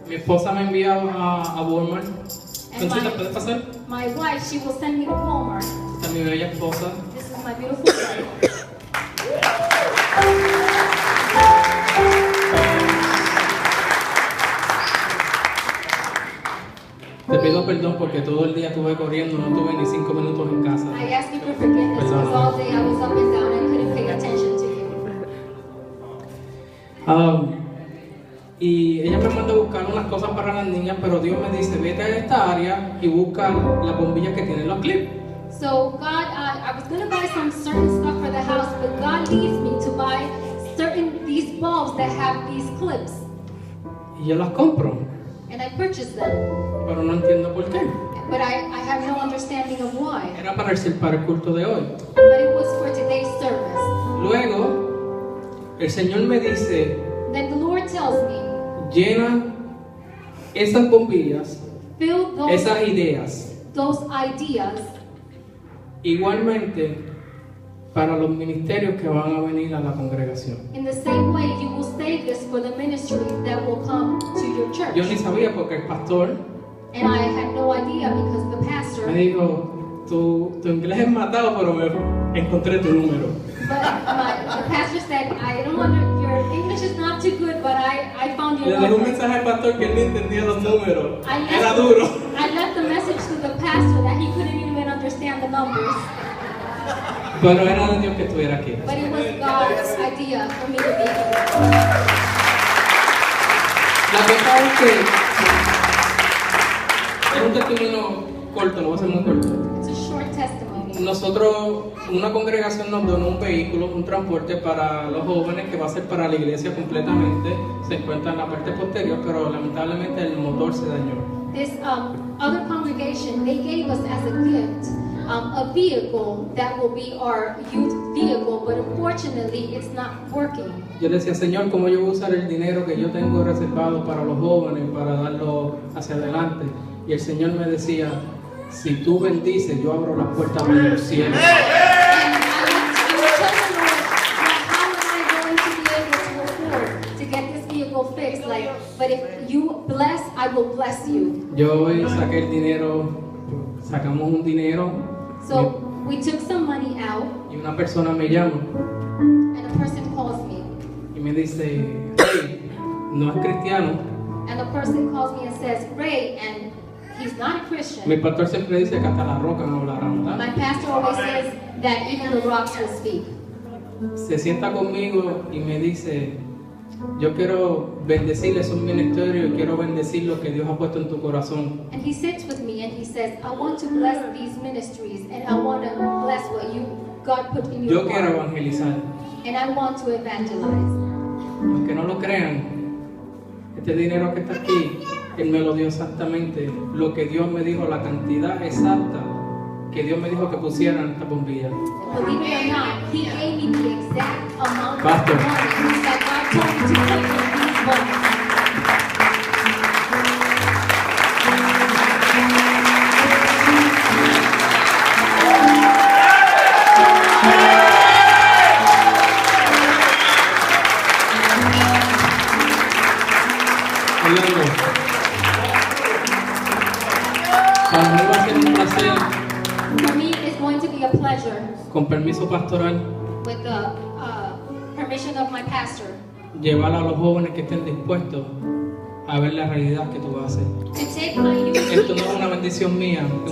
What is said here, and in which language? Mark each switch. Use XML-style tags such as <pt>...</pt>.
<es>Mi esposa me envía a Walmart.</es> <en>And</en> <es>Conchita, ¿puedes pasar?</es> <en>my wife, she will send me to Walmart.</en> <es>Esta es mi bella esposa.</es> <en>This is my beautiful wife.</en> <es>Te pido perdón porque todo el día estuve corriendo, no tuve ni 5 minutos en casa.</es> <en>I ask you for forgiveness because all day I was up and down and couldn't pay attention to you.</en> <es>Y ella me manda a buscar unas cosas para las niñas, pero Dios me dice, vete a esta área y busca las bombillas que tienen los clips.</es> <en>So God, I was going to buy some certain stuff for the house, but God leads me to buy these bulbs that have these clips.</en> <es>Y yo las compro,</es> <en>And I purchased them.</en> <es>pero no entiendo por qué.</es> <en>but I have no understanding of why.</en> <es>Era para el culto de hoy.</es> <en>But it was for today's service.</en> <es>Luego, el Señor me dice,</es> <en>Then the Lord tells me,</en> <es>llena esas bombillas,</es> <en>fill</en> <es>esas ideas,</es> <en>those ideas</en> <es>igualmente para los ministerios que van a venir a la congregación.</es> <en>in the same way you will save this for the ministry that will come to your church.</en> <es>Yo ni sabía porque el pastor</es> <en>And I had no idea because the pastor,</en> <es>me dijo, tu inglés es matado, pero me encontré tu número.</es> <en>the pastor said, I don't your English is not too good, but I found your</en> <es>Le dejé un</es> <en>number.</en> <es>mensaje al pastor que él no entendía los números.</es> <en>I left-</en> <es>Era duro.</es> <en>I left the message to the pastor that he couldn't even understand the numbers,</en> <es>Pero era de Dios que estuviera aquí.</es> <en>but it was God's idea for me to be here.</en> <es>La cosa es que es un testimonio corto, lo voy a hacer muy corto.</es> <en>It's a short testimony.</en> <es>Nosotros, una congregación nos donó un vehículo, un transporte para los jóvenes que va a ser para la iglesia completamente. Se encuentra en la parte posterior, pero lamentablemente el motor se dañó.</es> <en>This other congregation, they gave us as a gift a vehicle that will be our youth vehicle, but unfortunately it's not working.</en> <es>Yo le decía, Señor, ¿cómo yo voy a usar el dinero que yo tengo reservado para los jóvenes, para darlo hacia adelante? Y el Señor me decía, si tú bendices, yo abro las puertas de los cielos.</es> <en>And I was telling the Lord, how am I going to be able to afford to get this vehicle fixed? Like, but if you bless, I will bless you.</en> <es>Yo hoy saqué el dinero, sacamos un dinero</es> <en>So we took some money out,</en> <es>y una persona me llama</es> <en>and a person calls me.</en> <es>y me dice, hey, no es cristiano.</es> <en>And the person calls me and says, Ray, and he's not a Christian.</en> <es>Mi pastor siempre dice que hasta las rocas no hablarán, ¿verdad?</es> <en>My pastor always says that even the rocks will speak.</en> <es>Se sienta conmigo y me dice, yo quiero bendecir esos ministerios y quiero bendecir lo que Dios ha puesto en tu corazón.</es> <en>And he sits with me and he says, I want to bless these ministries and I want to bless what God put in your</en> <es>Yo quiero</es> <en>heart.</en> <es>evangelizar.</es> <en>And I want to evangelize.</en> <es>Aunque no lo crean, este dinero que está aquí, Él me lo dio exactamente lo que Dios me dijo, la cantidad exacta que Dios me dijo que pusieran esta bombilla.</es> <en>Believe it or not, he gave me the exact amount of Pastor. money that God told me to put in these bombs.</en> <es>Orlando, para mí va a ser un placer,</es> <en>For me, it's going to be a pleasure,</en> <es>con permiso pastoral,</es> <en>with the permission of my pastor,</en> <es>llevar a los jóvenes que estén dispuestos a ver la realidad que tú vas a hacer.</es> <en>to take my youth</en> <es>Esto no es una bendición mía, es</es>